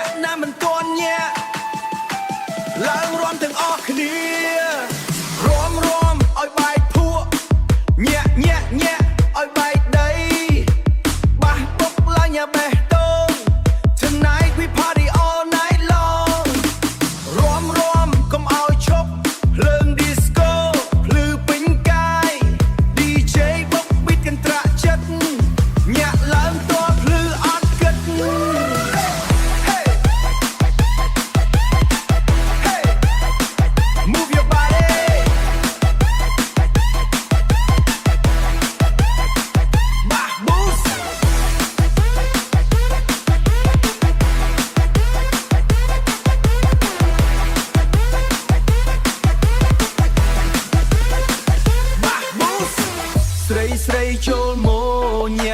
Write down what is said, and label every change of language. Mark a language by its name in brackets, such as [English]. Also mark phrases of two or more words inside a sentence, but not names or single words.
[Khmer] តែមិនទាន់ញាក់ឡើងរួមទាំងអស់គ្នារួមឲ្យបែកភ ក់ញាក់ឲ្យបែកដីបះពុកឡើងយ៉ាបេះដូង [English] Tonight we party all night long [Khmer] រួមកុំឲ្យឈប់ភ្លើង disco ភ្លឺពេញកាយ DJ បុក beat កន្ត្រាក់ចិត្តញាក់ឡើងតើភ្លឺអត់គិត Hey [English] Move your body Bah boost [Khmer] ស្រីចូលមកញា